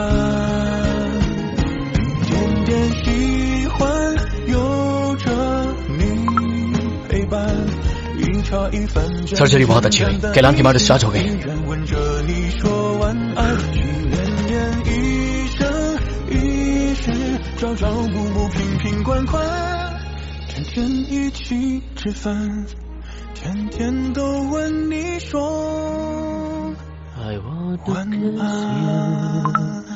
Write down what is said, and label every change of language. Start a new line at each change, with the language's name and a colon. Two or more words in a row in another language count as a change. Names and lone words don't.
Chinese: 点点喜欢有着你陪伴，一茶一饭。
Hindi: सर्जरी बहुत अच्छी हुई, कैलान की मां डिस्चार्ज हो गई।
Chinese: 吻着你说晚安，一年一生一世，朝朝暮暮，瓶瓶罐罐。天天一起吃饭，天天都问你说晚安。